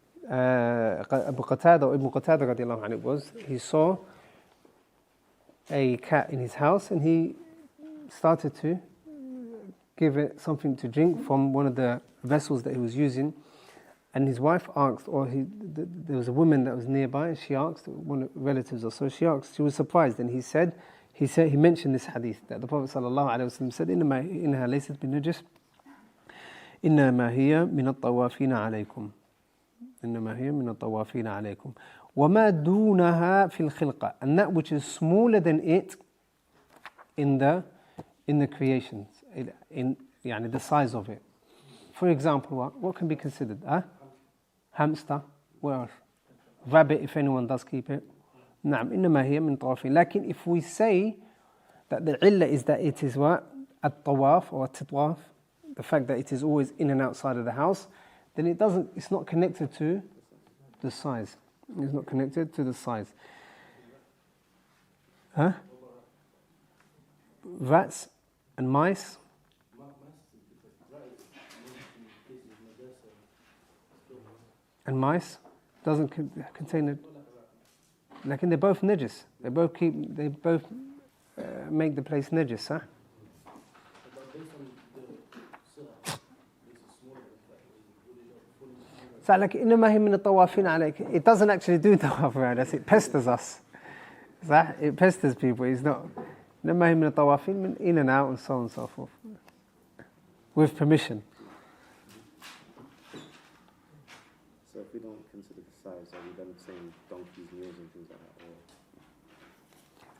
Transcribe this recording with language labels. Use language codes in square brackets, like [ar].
[en] Abu Qatada or Ibn Qatada radiallahu anhu was, he saw a cat in his house and he started to give it something to drink from one of the vessels that he was using, and his wife asked, or there was a woman that was nearby and she asked, one of the relatives or so, she was surprised, and he mentioned this hadith that the Prophet sallallahu alaihi wasallam said, [ar] إنها ليست بالنجس إنما هي من الطوافين عليكم. إنما هي من الطوافين عليكم. وما دونها في الخلقة. [en] And that which is smaller than it in the creations, in the size of it. For example, what can be considered? Hamster. What else? Rabbit, if anyone does keep it. [ar] نعم إنما هي من الطوافين. [en] Lakin if we say that the illah is that it is what? At-tawaf or at-titwaf, the fact that it is always in and outside of the house, then it's not connected to the size. It's not connected to the size. Rats and mice. And mice doesn't contain it. Like, they're both najis. They both make the place najis, huh? So like [ar] إنما هي من الطوافين عليك. [en] It doesn't actually do tawaf around us. It pesters us. It pesters people. It's not. [ar] إنما هي من الطوافين, [en] in and out and so on and so forth. With permission. So if we don't consider the size, are we then saying donkeys, mules and things like that?